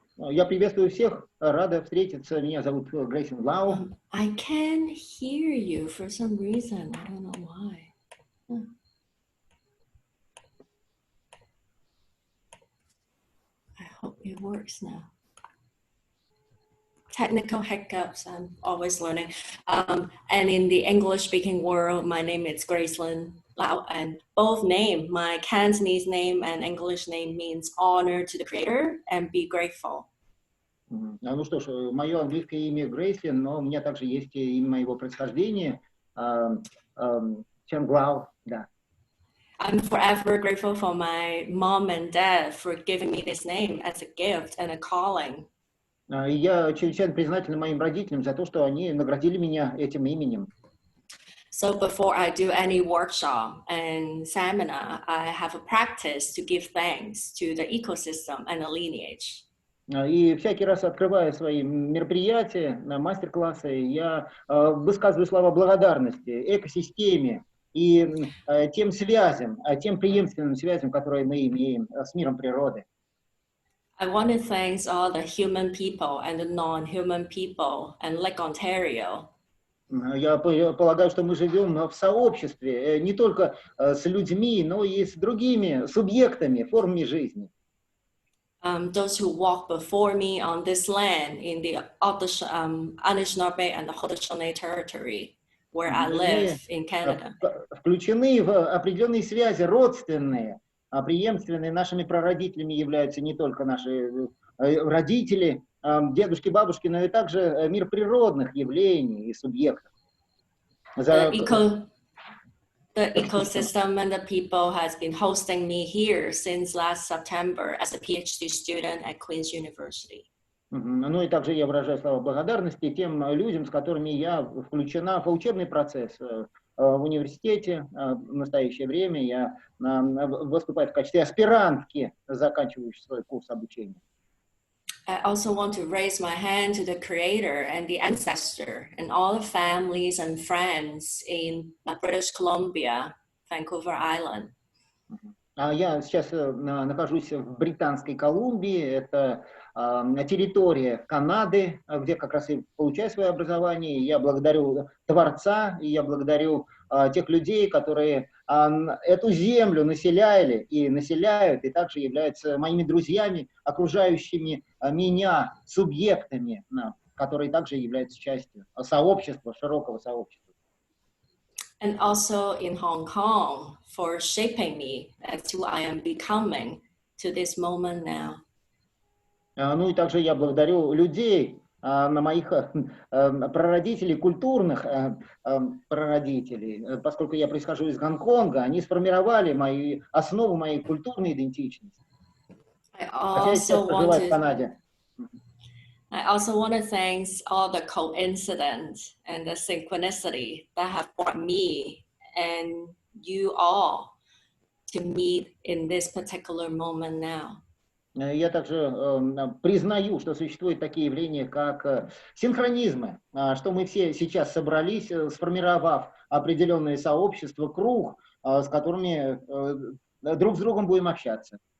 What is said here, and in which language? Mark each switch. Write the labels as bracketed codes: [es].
[ru] Я приветствую всех, рада встретиться. Меня зовут Gracelynn Lau. [en] I can hear you for some reason. I don't know why. I hope it works now. Technical hiccups, I'm always learning. And in the English-speaking world, my name is Gracelynn Lau, and both name, my Cantonese name and English name means honor to the creator and be grateful. [ru] Ну что ж, мое английское имя Gracelynn, но у меня также есть имя моего происхождения, Chung-Yan, да. [en] I'm forever grateful for my mom and dad for giving me this name as a gift and a calling. [ru] И я чрезвычайно признателен моим родителям за то, что они наградили меня этим именем. [en] So before I do any workshop and seminar, I have a practice to give thanks to the ecosystem and the lineage. [ru] И всякий раз, открывая свои мероприятия, мастер-классы, я высказываю слова благодарности экосистеме и тем связям, тем преемственным связям, которые мы имеем с миром природы. [en] I want to thank all the human people and the non-human people and Lake Ontario. [ru] Я полагаю, что мы живем в сообществе не только с людьми, но и с другими субъектами, формами жизни. [en] Those who walk before me on this land in the Anishinaabe and the Haudenosaunee territory, where I live in Canada. [ru] Включены в определенные связи родственные, преемственные. Нашими прародителями являются не только наши родители, дедушки, бабушки, но и также мир природных явлений и субъектов. [en] The ecosystem and the people has been hosting me here since last September as a PhD student at Queen's University. [ru] Ну и также я выражаю слова благодарности тем людям, с которыми я включена в учебный процесс в университете. В настоящее время я выступаю в качестве аспирантки, заканчивающей свой курс обучения. [en] I also want to raise my hand to the creator and the ancestor and all the families and friends in British Columbia, Vancouver Island. [ru] Я сейчас нахожусь в Британской Колумбии, это территория Канады, где как раз и получаю свое образование. И я благодарю Творца, и я благодарю тех людей, которые эту землю населяли и населяют, и также являются моими друзьями, окружающими меня субъектами, которые также являются частью сообщества, широкого сообщества. [en] And also in Hong Kong for shaping me as who I am becoming to this moment now. [ru] Ну и также я благодарю людей, на моих прародителей, культурных прародителей, поскольку я происхожу из Гонконга, они сформировали основу моей культурной идентичности. Хотя я сейчас проживаю в Канаде. [en] I also want to thank all the coincidence and the synchronicity that have brought me and you all to meet in this particular moment now. [ru] Я также признаю, что существуют такие явления, как синхронизмы, что мы все сейчас собрались, сформировав определенные сообщества, круг, с которыми друг с другом будем общаться.